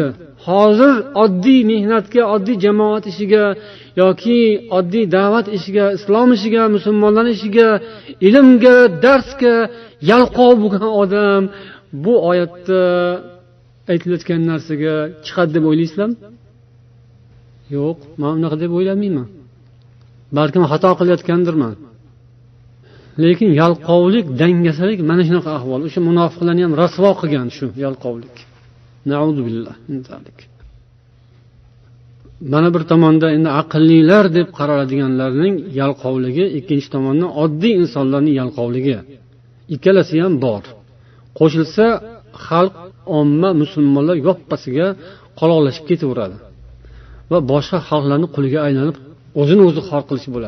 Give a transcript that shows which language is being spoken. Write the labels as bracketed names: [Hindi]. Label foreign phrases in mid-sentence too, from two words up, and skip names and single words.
[Uzbek] Hozir oddiy mehnatga, oddiy jamoat ishiga yoki oddiy da'vat ishiga, islom ishiga, musulmonlar ishiga, ilmga, darsga yalqov bo'lgan odam bu oyatda aytilayotgan narsaga chiqadi deb o'ylaysizlarmi? Yo'q, men unaqa deb o'ylamayman. Balkim xato qilayotgandirman. Lekin yalqovlik, dangasalik mana shunaqa ahvol. O'sha munofiqlarni ham rasvo qilgan shu yalqovlik. [Arabic] نعوذ بالله من ذلك. [Uzbek] Mana bir tomonda endi aqllilar deb qaraladiganlarning yalqovligi, ikkinchi tomondan oddiy insonlarning yalqovligi. Ikkalasi ham bor. Qo'shilsa xalq, omma, musulmonlar yoppasiga qoloqlashib ketaveradi va boshqa xalqlarning quliga aylanib o'zini o'zi xor qilish bo'ladi.